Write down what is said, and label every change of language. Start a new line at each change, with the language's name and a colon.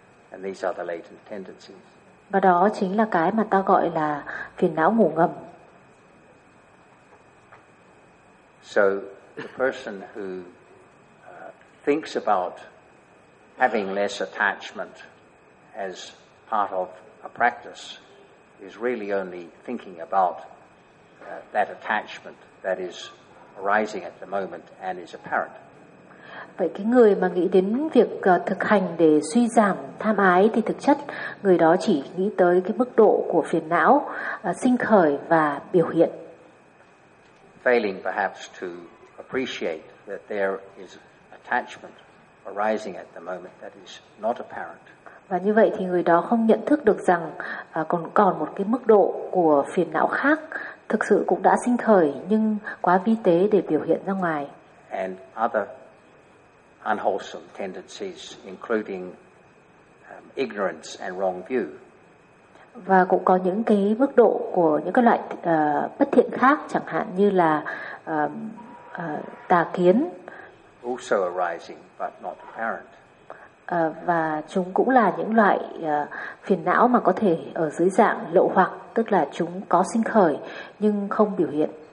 English: And these are the latent tendencies.
Vietnamese: Và đó chính là cái mà ta gọi là phiền não ngủ ngầm.
English: So the person who thinks about having less attachment as part of a practice is really only thinking about that attachment that is arising at the moment and is apparent.
Vietnamese: Vậy cái người mà nghĩ đến việc thực hành để suy giảm tham ái thì thực chất người đó chỉ nghĩ tới cái mức độ của phiền não sinh khởi và biểu hiện.
English: Failing perhaps to appreciate that there is a attachment arising at the moment that is not apparent.
Vietnamese: Và như vậy thì người đó không nhận thức được rằng còn còn một cái mức độ của phiền não khác thực sự cũng đã sinh khởi nhưng quá vi tế để biểu hiện ra ngoài.
English: And other unwholesome tendencies including ignorance and wrong view.
Vietnamese: Và cũng có những cái mức độ của những cái loại bất thiện khác chẳng hạn như là tà kiến.
English: Also arising but not apparent.
Vietnamese: Và chúng cũng là những loại phiền não mà có thể ở dưới dạng lậu hoặc, tức là chúng có sinh khởi nhưng không biểu hiện.